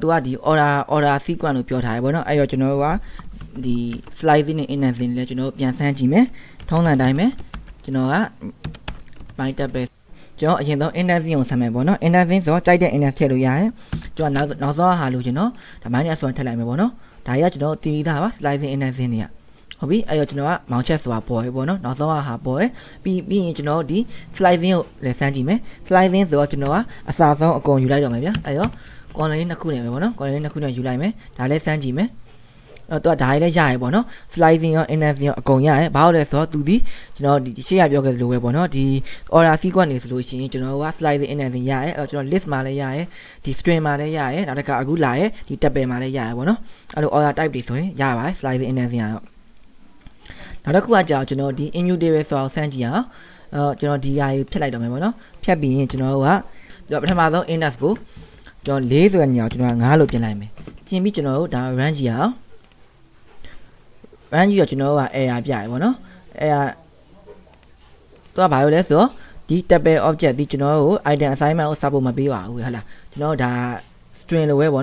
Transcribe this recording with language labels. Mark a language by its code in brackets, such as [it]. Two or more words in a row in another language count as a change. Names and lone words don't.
[my] ကဒီ [en] order sequence [my] လို့ပြောထားရပေါ့နော်အဲ့တော့ကျွန်တော်ကဒီ slicing နဲ့ indexing လည်းကျွန်တော်ပြန်ဆန်းကြည့်မယ်ထုံးစံတိုင်းပဲကျွန်တော်က [en] my Tuple [my] ကျွန်တော်အရင်ဆုံး indexing ကိုဆန်းမယ်ပေါ့နော် indexing ဆိုတော့ကြိုက်တဲ့ index ထည့်လို့ရတယ်ကျွန်တော်နောက်ဆုံးဟာလို့ကျွန်တော်ဒါ minus ဆိုထည့်လိုက်မယ်ပေါ့နော်ဒါကြီးက ကျွန်တော်တည်ပြီးသားပါ [en] slicing indexing [my] တွေကဟုတ်ပြီအဲ့တော့ကျွန်တော်ကမောင်ချက်ဆိုတာပေါ်ရပေါ့နော်နောက်ဆုံးဟာပေါ်ရပြီးရင်ကျွန်တော်ဒီ slicing ကိုလည်းဆန်းကြည့်မယ် slicing ဆိုတော့ကျွန်တော်ကအစားဆုံးအကုန်ယူလိုက်တော့မယ်ဗျာအဲ့တော့column လေးနှစ်ခုနဲ့ပဲပေါ့နော် column လေးနှစ်ခုနဲ့ယူလိုက်မယ်ဒါလည်းစမ်းကြည့်မယ်အဲ့တော့ဒါလည်းရရပေါ့နော် slicing ရော indexing ရောအကုန်ရရဘာလို့လဲဆိုတော့သူဒီကျွန် တော်ဒီရှေ့ရပြောခဲ့သလိုပဲပေါ့နော်ဒီ [en] order sequence [my] နေဆိုလို့ရှိရင်ကျွန်တော်က [en] slicing indexing [my] ရရအဲ့တော့ကျွန်တော် list မှာလည်းရရဒီ string မှာလည်းရရနောက်တစ်ခါအခုလာရဒီ Tuple မှာလည်းရရပေါ့နော်အဲ့လို [en] order type [my] တွေဆိုရင်ရပါတယ် [en] slicing indexing [my] ရတော့နောက်တစ်ခုကကြာကျွန်တော်ဒီ immutable ဆိုအောင်စမ်းကြည့်အောင်ကျွန်တော်ဒီဟာကြီးဖြတ်လိုက်တော့မယ်ပေါ့နော်ဖြတ်ပြီးရင်ကျွန်တော်ကပထမဆုံး index ကိုကျွန်တော်4ဆိုတဲ့ညောင်ကျွန်တော်9လို့ပြင်လိုက်မယ်ပြင်ပြီးကျွန်တော်တို့ဒါ run ကြည့်အောင် run ကြည့်တော့ကျွန်တော်က error ပြရပေါ့နော် error သူကဘာလို့လဲဆိုတော့ဒီ [en] Tuple object [my] ဒီကျွန်တော်တို့ [en] item assignment [my] ကိုစဖို့မပေးပါဘူးဟုတ်လားကျွန်တော်ဒါ string လိုပဲပေါ့